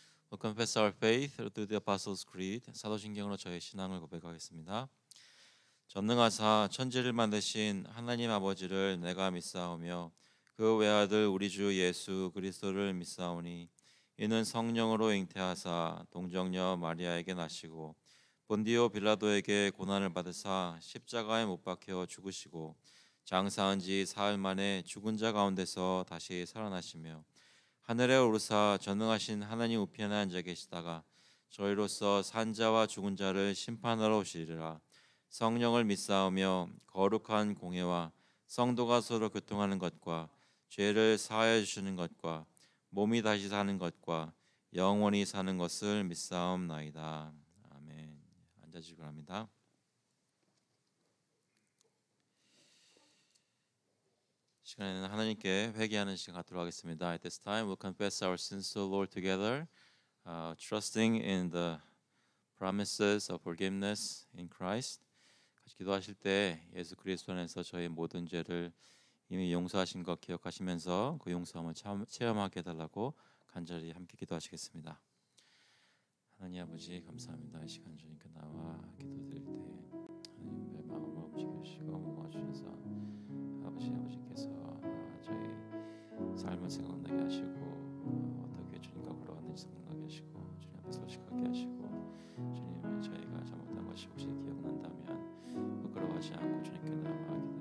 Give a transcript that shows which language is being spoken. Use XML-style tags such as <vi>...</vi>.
<en>We'll confess our faith through the Apostles' Creed.</en> <ko>사도신경으로 저의 신앙을 고백하겠습니다. 전능하사 천지를 만드신 하나님 아버지를 내가 믿사오며 그 외아들 우리 주 예수 그리스도를 믿사오니 이는 성령으로 잉태하사 동정녀 마리아에게 나시고 본디오 빌라도에게 고난을 받으사 십자가에 못 박혀 죽으시고 장사한 지 사흘 만에 죽은 자 가운데서 다시 살아나시며 하늘에 오르사 전능하신 하나님 우편에 앉아 계시다가 저희로서 산 자와 죽은 자를 심판하러 오시리라. 성령을 믿사오며 거룩한 공회와 성도가 서로 교통하는 것과 죄를 사하여 주시는 것과 몸이 다시 사는 것과 영원히 사는 것을 믿사옵나이다. 아멘. 앉아주시기 바랍니다. 시간에는 하나님께 회개하는 시간 갖도록 하겠습니다.</ko> <en>At this time, we'll confess our sins to the Lord together, trusting in the promises of forgiveness in Christ.</en> <ko>같이 기도하실 때 예수 그리스도 안에서 저희 모든 죄를 이미 용서하신 것 기억하시면서 그 용서함을 체험하게 해달라고 간절히 함께 기도하시겠습니다. 하나님 아버지 감사합니다. 이 시간 주님께 나와 기도드릴 때 하나님의 마음을 움직이시고 모아주셔서 아버지께서 저희 삶을 생각나게 하시고 어떻게 주님과 걸어왔는지 생각나게 하시고 주님 앞에 솔직하게 하시고 주님 저희가 잘못한 것이 혹시 기억난다면 부끄러워하지 않고 주님께 나와</ko>